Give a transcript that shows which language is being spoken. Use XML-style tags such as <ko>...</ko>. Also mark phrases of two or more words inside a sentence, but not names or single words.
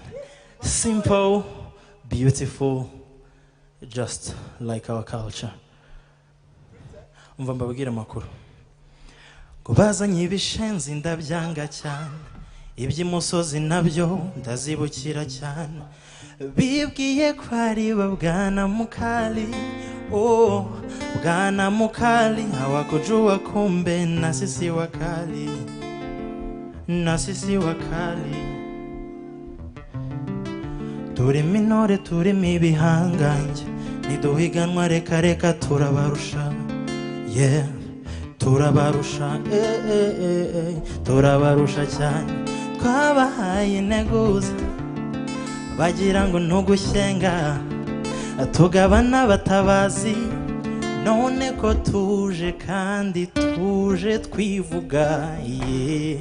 <en>Simple, beautiful, just like our culture.</en> <rw>Umva mbabwira amakuru. Ngo bazanye ibishenzi ndabyanga cyane. Iby'imusozi nabyo ndazibukira cyane. Bibwiye ko ari Bwana Mukali.</rw> <sw>Oh, Bwana Mukali hawakujua kumbe na sisi wakali. Na sisi wakali.</sw> <rw>Turi minore turi mibihanganje. Niduhiganwa reka reka turabarusha. Yeah, turabarusha turabarusha cyane twabahaye integuza bagira ngo ntugushyenga tugabana abatabazi none ko tuje kandi tuje twivuga yeah.</rw>